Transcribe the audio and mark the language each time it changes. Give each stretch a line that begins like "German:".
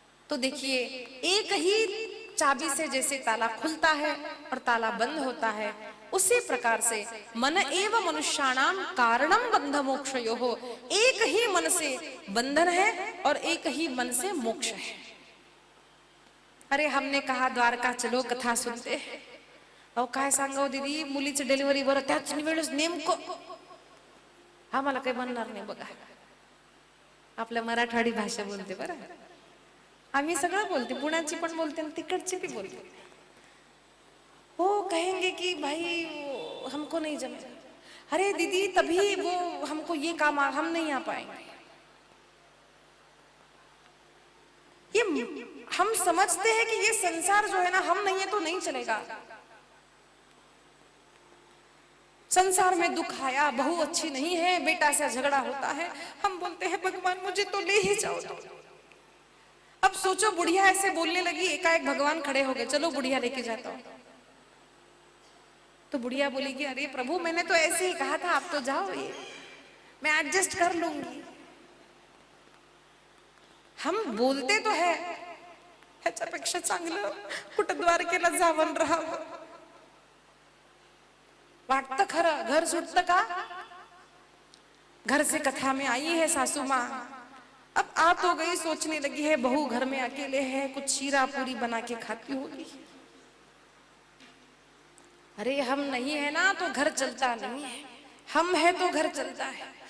Hindi: तो देखिए एक ही चाबी से जैसे ताला खुलता है और ताला बंद होता है, उसी प्रकार से
Sanskrit: मन एव मनुष्याणाम कारणम बंध मोक्षयोः।
Hindi: एक ही मन से बंधन है और एक ही मन से मोक्ष है। अरे हमने कहा द्वारका चलो कथा सुनते हैं,
Marathi: अहो काय सांगाव दीदी, मुलीची डिलिव्हरी बरं त्याच वेळेस नेमकं आम्हाला काही बनणार नाही बघा। आपल्या मराठवाडी भाषा बोलते बरं, आम्ही सगळं बोलते, पुण्याची पण बोलते आणि तिकडची भी बोलते।
Hindi: वो कहेंगे कि भाई वो हमको नहीं जमेगा, अरे दीदी तभी वो हमको ये काम हम नहीं आ पाएंगे। ये हम समझते हैं कि ये संसार जो है ना, हम नहीं है तो नहीं चलेगा। संसार में दुख आया, बहू अच्छी नहीं है, बेटा से झगड़ा होता है, हम बोलते हैं भगवान मुझे तो ले ही जाओ तो। अब सोचो बुढ़िया ऐसे बोलने लगी, एकाएक भगवान खड़े हो गए, चलो बुढ़िया लेके जाता हूं। तो बुढ़िया बोलेगी अरे प्रभु मैंने तो ऐसे ही कहा था, आप तो जाओ, ये मैं एडजस्ट कर लूंगी। हम बोलते तो है
Marathi: ह्याच्यापेक्षा चांगलं कुठं द्वारकेला जावं राहावं, वाटतं खरं, घर सुटतं का?
Hindi: घर से कथा में आई है सासू माँ, अब आ तो गई, सोचने लगी है बहू घर में अकेले है, कुछ शीरा पूरी बना के खाती होगी। अरे हम नहीं है ना तो घर चलता नहीं है, हम है तो घर चलता है।